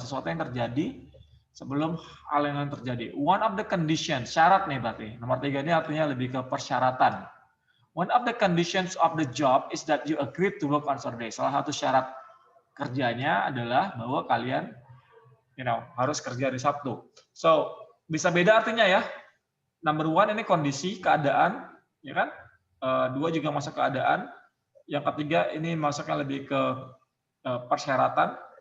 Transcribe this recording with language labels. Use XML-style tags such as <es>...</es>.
<id>Sesuatu yang terjadi sebelum hal yang terjadi.</id> <en>One of the conditions,</en> <id>syarat nih berarti. Nomor 3 ini artinya lebih ke persyaratan.</id> <en>One of the conditions of the job is that you agree to work on Saturday.</en> <id>Salah satu syarat kerjanya adalah bahwa kalian, harus kerja di Sabtu. So, bisa beda artinya ya. Number 1 ini kondisi, keadaan, ya kan? 2 juga masuk keadaan. Yang ketiga ini masuknya lebih ke persyaratan.</id>